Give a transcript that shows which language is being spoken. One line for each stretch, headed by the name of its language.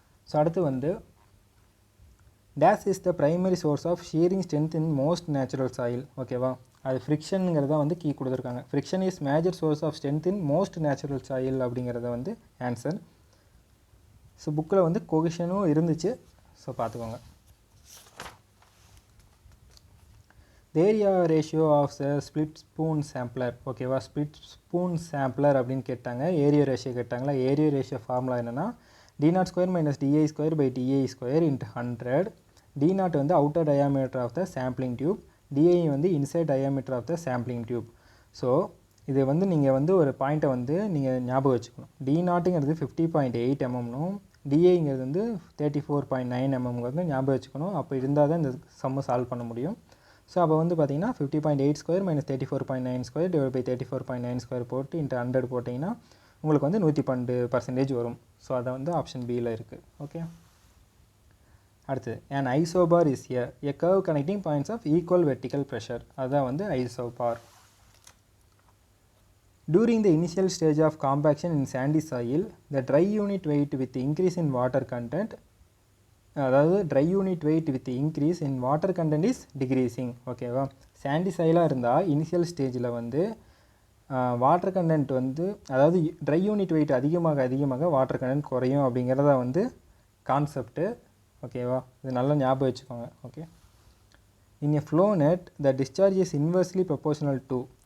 English: so
Tamil: அடுத்து வந்து
English: Dash is the primary source of shearing strength in most natural soil.
Tamil: ஓகேவா, அது ஃப்ரிக்ஷனுங்கிறத வந்து கீ கொடுத்துருக்காங்க.
English: friction is major source of strength in most natural soil
Tamil: அப்படிங்கிறத வந்து ஆன்சர். ஸோ புக்கில் வந்து கொகிஷனும் இருந்துச்சு, ஸோ பார்த்துக்கோங்க.
English: The area ratio of the split spoon sampler.
Tamil: ஓகேவா, ஸ்பிளிட் ஸ்பூன் சாம்பிளர் அப்படின்னு கேட்டாங்க, ஏரியா ரேஷியோ கேட்டாங்களா. ஏரியா ரேஷியோ ஃபார்முலா என்னென்னா d0 square minus di square by di square into 100.
English: d0 வந்து outer diameter of the sampling tube, di வந்து inside diameter of the sampling tube.
Tamil: So இது வந்து நீங்கள் வந்து ஒரு பாயிண்ட்டை வந்து நீங்கள் ஞாபகம் வச்சுக்கணும். d0ங்கிறது 50.8 mmனும் diங்கிறது வந்து 34.9 mmங்கிறது ஞாபகம் வச்சுக்கணும். அப்போ இருந்தால் தான் இந்த சம்மை சால்வ் பண்ண முடியும். ஸோ அப்போ வந்து பார்த்தீங்கன்னா 50.8 square minus 34.9 square divide by 34.9 square போட்டு இன்ட்டு 100 போட்டிங்கன்னா உங்களுக்கு வந்து 112% வரும்.
English: so
Tamil: அதை வந்து ஆப்ஷன் பியில் இருக்குது.
English: Okay, அடுத்து an isobar is a curve connecting points of equal vertical pressure.
Tamil: அதுதான் வந்து isobar.
English: During the initial stage of compaction in sandy soil, the dry unit weight with increase in water content, அதாவது dry unit weight with increase in water content is decreasing.
Tamil: ஓகேவா, சாண்டி சாயிலாக இருந்தால் initial ஸ்டேஜில் வந்து water content வந்து, அதாவது try unit wait அதிகமாக water content குறையும் அப்படிங்கிறத வந்து கான்செப்ட்டு.
English: ஓகேவா,
Tamil: இது நல்லா ஞாபகம் வச்சுக்கோங்க.
English: Okay, in a flow net the discharge is inversely proportional to.